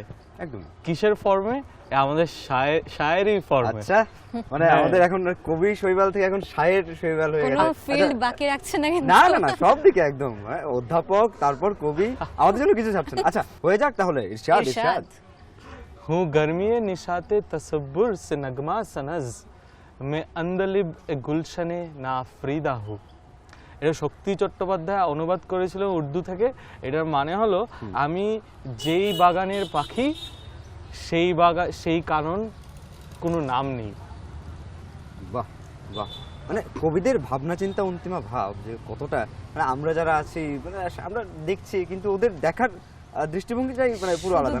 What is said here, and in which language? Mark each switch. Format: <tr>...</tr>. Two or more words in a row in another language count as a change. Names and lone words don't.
<bn>একদম। কিসের ফর্মে? আমাদের শায়েরি ফর্মে। আচ্ছা, মানে আমাদের এখন কবি শৈবাল থেকে এখন শায়ের শৈবাল হয়ে গেছে। কোনো ফিল্ড বাকি রাখছে না কিন্তু। না না না, সব দিকে একদম অধ্যাপক, তারপর কবি, আমাদের জন্য কিছু ছাড়ছে না। আচ্ছা, হয়ে যাক তাহলে। ইরশাদ।</bn> <ur>ہوں گرمی نشاطِ تصور سے نغمہ سنج میں عندلیب اے گلشنِ نا آفریدہ ہوں.</ur> <bn>এটা শক্তি চট্টোপাধ্যায় অনুবাদ করেছিল উর্দু থেকে। এটার মানে হলো আমি যেই বাগানের পাখি, সেই কারণ কোনো নাম নেই। বাহ বাহ, মানে কবিদের ভাবনা চিন্তা, অন্তিমা ভাব যে কতটা, মানে আমরা যারা আছি মানে আমরা দেখছি, কিন্তু ওদের দেখার দৃষ্টিভঙ্গিটাই মানে পুরো আলাদা।</bn>